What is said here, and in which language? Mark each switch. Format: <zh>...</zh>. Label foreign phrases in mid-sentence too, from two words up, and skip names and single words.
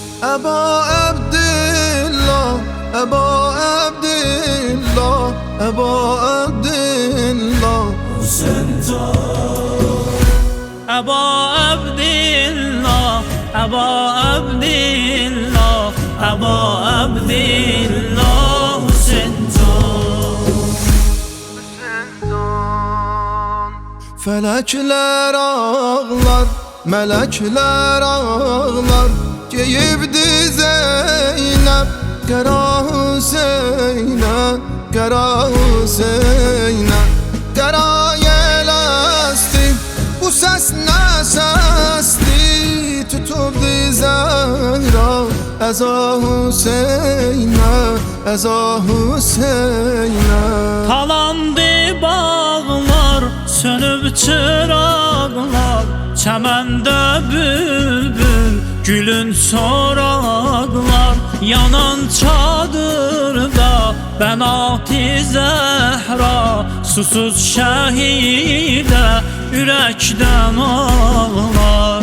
<fa>ابا عبدالله ابا عبدالله ابا عبدالله حسین جان ابا عبدالله ابا عبدالله ابا عبدالله حسین جان</fa> <az>Felekler ağlar, melekler ağlar, giyibdi Zeynep Qara Hüseyn'e, Qara Hüseyn'e. Qara yel esti, bu ses ne sesti, tutubdi Zehra Eza Hüseyn'e, Eza Hüseyn'e. Talandı bağlar, sönüb çıraqlar, çəməndə bülbül, gülün soraqlar. Yanan çadırda Bənat-i Zəhra, susuz şəhidə ürəkdən ağlar.</az>